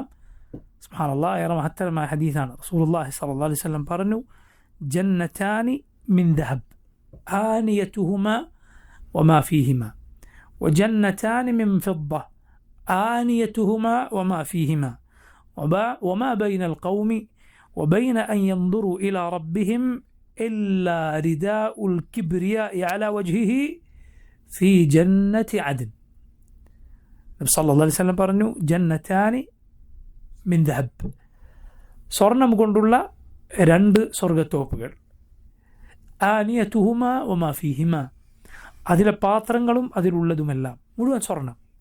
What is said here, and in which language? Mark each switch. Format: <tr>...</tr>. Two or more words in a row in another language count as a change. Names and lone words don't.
<ml>സുബ്ഹാനല്ലാഹ്, ഏറെ മഹത്തരമായ ഹദീസാണ്.</ml> <ar>رسول الله صلى الله عليه وسلم പറഞ്ഞു, جنتان من ذهب آنيتهما وما فيهما وجنتان من فضة آنيتهما وما فيهما وما بين القوم وبين أن ينظروا إلى ربهم إلا رداء الكبرياء على وجهه في جنة عدن.</ar> <ml>നബി</ml> <ar>صلى الله عليه وسلم</ar> <ml>പറഞ്ഞു,</ml> <ar>جنتان من ذهب,</ar> <ml>സ്വർണം കൊണ്ടുള്ള രണ്ട് സ്വർഗത്തോപ്പുകൾ.</ml> <ar>آنيتهما وما فيهما,</ar> <ml>അതിലെ പാത്രങ്ങളും അതിലുള്ളതുമെല്ലാം മുഴുവൻ സ്വർണം.</ml>